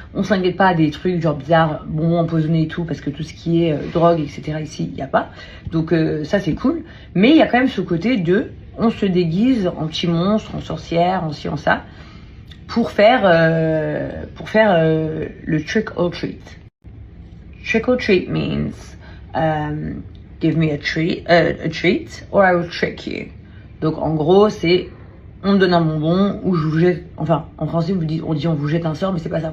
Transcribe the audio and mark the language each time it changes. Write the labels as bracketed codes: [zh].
[fr] On s'inquiète pas des trucs genre bizarres, bonbons empoisonnés et tout, parce que tout ce qui est drogue, etc. ici, il n'y a pas. Donc ça c'est cool. Mais il y a quand même ce côté de, on se déguise en petit monstre, en sorcière, en ci, en ça, pour faire le trick or treat. [en] Trick or treat means give me a treat or I will trick you. [fr] Donc en gros c'est on me donne un bonbon ou je vous jette, enfin en français on dit on vous jette un sort, mais c'est pas ça.